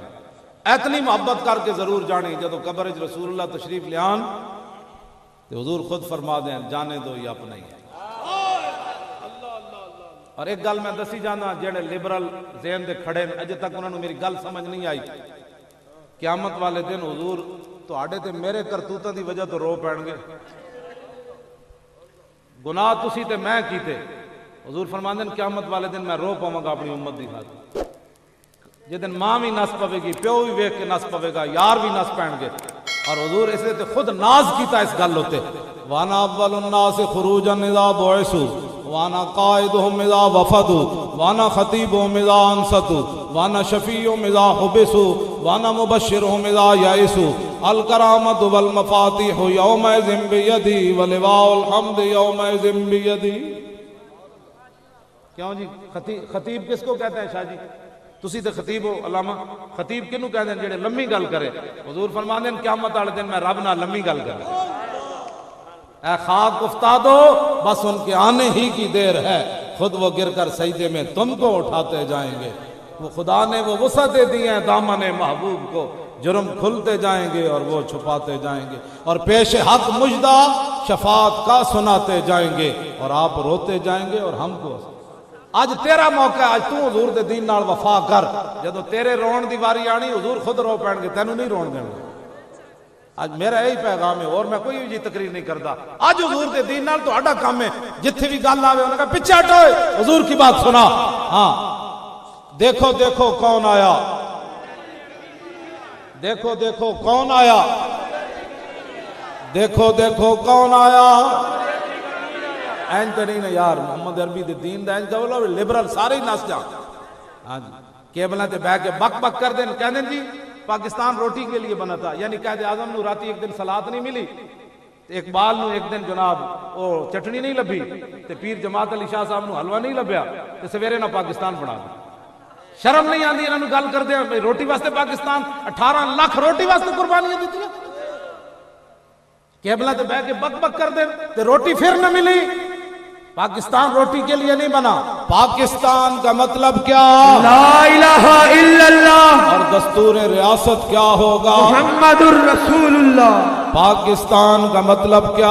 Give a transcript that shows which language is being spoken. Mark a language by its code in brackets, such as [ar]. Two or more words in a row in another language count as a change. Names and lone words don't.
[pa] اتنی محبت کر کے ضرور جانی جدو قبر رسول اللہ تشریف لیان تو حضور خود فرما دیں [ur] جانے دو یہ اپنا ہی ہے. [pa] اور ایک گل میں دسی جانا, جڑے لبرل ذہن دے کھڑے اجے تک انہوں نے میری گل سمجھ نہیں آئی. قیامت والے دن حضور تہاڈے تے میرے کرتوتاں دی وجہ تو رو پین گے. گناہ تسی تے میں کیتے, حضور فرماندے ہیں قیامت والے دن میں رو پاواں گا اپنی امت دی خاطر. جس دن ماں بھی نس پوے گی, پیو بھی ویکھ کے نس پوے گا, یار بھی نس پین گے. اور حضور اس لیے خود ناز کیتا اس گل ہوتے, [ar] وانا اول الناس خروجا اذا بعثوا وانا قائدهم اذا وفدوا وانا خطیبهم اذا انصتوا وانا شفیعهم اذا حبسوا وانا مبشرهم اذا یئسوا. الکرامۃ والمفاتیح یومئذ بیدی ولواء الحمد یومئذ بیدی. [ur] کیوں جی خطیب کس کو کہتے ہیں؟ [pa] شاہ جی تسی تے خطیب ہو, علامہ خطیب کنوں کہتے ہیں؟ جڑے لمبی گل کرے. حضور فرماندے ہیں قیامت والے دن میں رب نال لمبی گل کرے. [ur] اے خاک افتادو بس ان کے آنے ہی کی دیر ہے, خود وہ گر کر سجدے میں تم کو اٹھاتے جائیں گے. وہ خدا نے وہ وسعتیں دی ہیں دامن محبوب کو, جرم کھلتے جائیں گے اور وہ چھپاتے جائیں گے, اور پیش حق مجدہ شفاعت کا سناتے جائیں گے, اور آپ روتے جائیں گے اور ہم کو. [pa] آج تیرا موقع ہے, آج تو حضور دے دین نال وفا کر. جدو تیرے رون دی واری آنی حضور خود رو پین گے, تینوں نہیں رون دیں گے. [ur] آج میرا یہی پیغام ہے اور میں کوئی جی تقریر نہیں کرتا. [pa] آج حضور دے دین نال تہاڈا کام ہے جتھے بھی گل آوے انہاں کہا پیچھے ہٹو [ur] حضور کی بات سنا. ہاں دیکھو دیکھو کون آیا, دیکھو دیکھو کون آیا, دیکھو دیکھو کون آیا. [pa] این تو نہیں نا یار محمد عربی دے دین دا این کہو لبرل سارے ہی نس جان. ہاں جی کیبلاں تے بیٹھ کے بک بک کر دیں کہندے جی [ur] پاکستان روٹی کے لیے بنا تھا, [pa] یعنی قائد اعظم نو راتی ایک دن سلاد نہیں ملی, اقبال نو ایک دن جناب او چٹنی نہیں لبھی, تے پیر جماعت علی شاہ صاحب نو حلوہ نہیں لبیا, تے سویرے نہ پاکستان بنا دیا. شرم نہیں آندی انہاں نو گل کردے ہیں روٹی واسطے پاکستان 18 لاکھ روٹی واسطے قربانیاں دتیاں. کیبلاں تے بیٹھ کے بک بک کر دیں تے روٹی پھر نہ ملی. [ur] پاکستان روٹی کے لیے نہیں بنا. پاکستان کا مطلب کیا؟ [ar] لا الہ الا اللہ [ur] اور دستور ریاست کیا ہوگا؟ [ar] محمد الرسول اللہ. [ur] پاکستان کا مطلب کیا؟